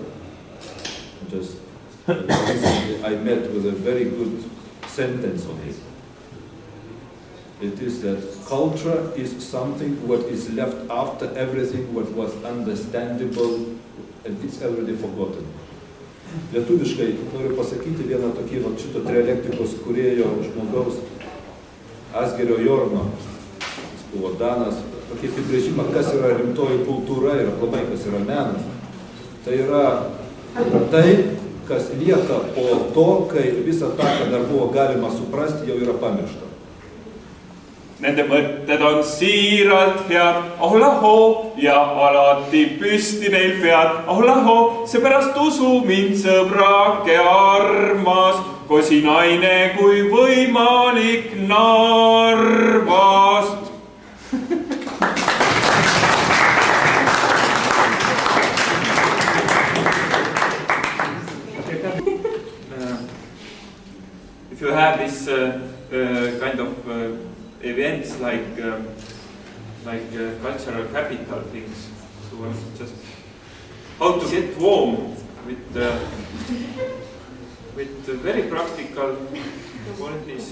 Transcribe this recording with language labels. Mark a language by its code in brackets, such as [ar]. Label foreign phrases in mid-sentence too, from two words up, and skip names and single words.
[en] Just recently I met with a very good sentence on it. It is that culture is something what is left after everything what was understandable and it's already forgotten. [lt] Lietuviškai noriu pasakyti vieną tokį šito trialektikos kūrėjo žmogaus Asgerio Jorno, jis buvo Danas, tokį apibrėžimą, kas yra rimtoji kultūra ir aplamai kas yra menas. Tai yra tai, kas lieka po to, kai visą tą, ką dar buvo galima suprasti, jau yra pamiršta. [et] Nende mõtted on siiralt head, ahulahoo, ja alati püsti neil pead, ahulahoo, seepärast usu mind, sõbrake armas, kosinaine kui võimalik Narvast. [en] If you have this kind of events like cultural capital things, so just how to get warm with very practical qualities.